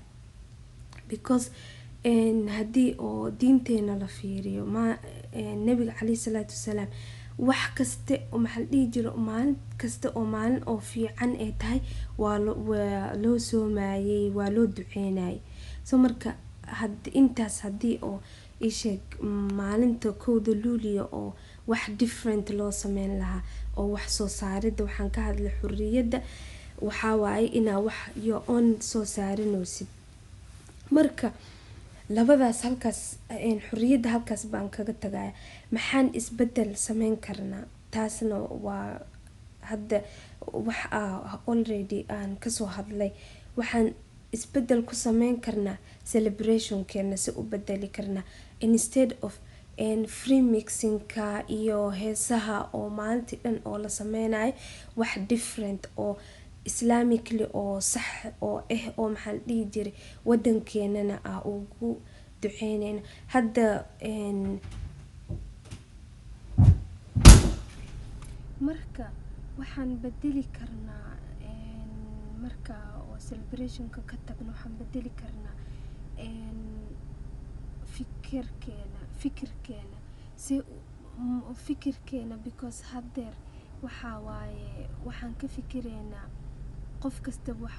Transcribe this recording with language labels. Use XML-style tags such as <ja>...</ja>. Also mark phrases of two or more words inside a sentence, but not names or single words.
<so>because haddii oo diinteena la fiiriyo nabiga calayhi salaatu wasalaam wax kaste oo maxaa la dhihi jiray maalin kasta oo maalin oo fiican ay tahay waa loo soomayay, waa loo duceynayay. so marka intaas haddii oo maalinta 1 Luulyo oo wax different loo sameyn lahaa oo wax soo saaridda, waxaan ka hadlay xurriyadda, waxaa waaye inaa wax</so> <en>your own</en> <so>soo saarinaysid. marka labadaas halkaas xurriyadda halkaas baan kaga tagaya. maxaan isbedel sameyn karnaa? taasna waa hadda wax already aan kasoo hadlay. waxaan isbedel ku sameyn karnaa celebrationkeena, si u bedeli karnaa</so> <en>instead of free mixingka</en> <so>iyo heesaha oo maalintii dhan oo la sameynayo wax different oo islamically oo sax oo oo maxaa la dhihi jiray wadankeenana ugu duceynayna. hadda marka waxaan bedeli karnaa marka oo celebrationka ka tagno, waxaan bedeli karnaa fikirkeena because hadeer waxaa waaye waxaan ka fikireynaa qof kastaba waxaa</so>